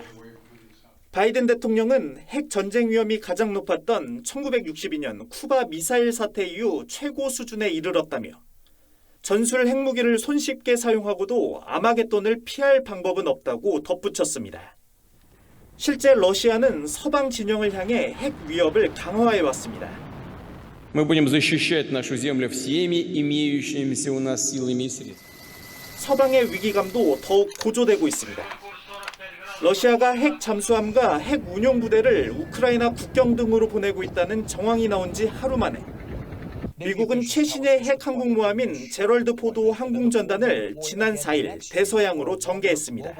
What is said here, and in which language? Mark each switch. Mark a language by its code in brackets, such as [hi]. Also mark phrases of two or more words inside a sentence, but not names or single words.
[ko] 바이든 대통령은 핵 전쟁 위험이 가장 높았던 1962년 쿠바 미사일 사태 이후 최고 수준에 이르렀다며 전술 핵무기를 손쉽게 사용하고도 아마겟돈을 피할 방법은 없다고 덧붙였습니다. 실제 러시아는 서방 진영을 향해 핵 위협을 강화해왔습니다. [ru] Мы будем защищать нашу землю всеми имеющимися у нас силами и средствами. [ko] 서방의 위기감도 더욱 고조되고 있습니다. 러시아가 핵 잠수함과 핵 운용 부대를 우크라이나 국경 등으로 보내고 있다는 정황이 나온 지 하루 만에 미국은 최신의 핵 항공모함인 제럴드 포드 항공전단을 지난 4일 대서양으로 전개했습니다.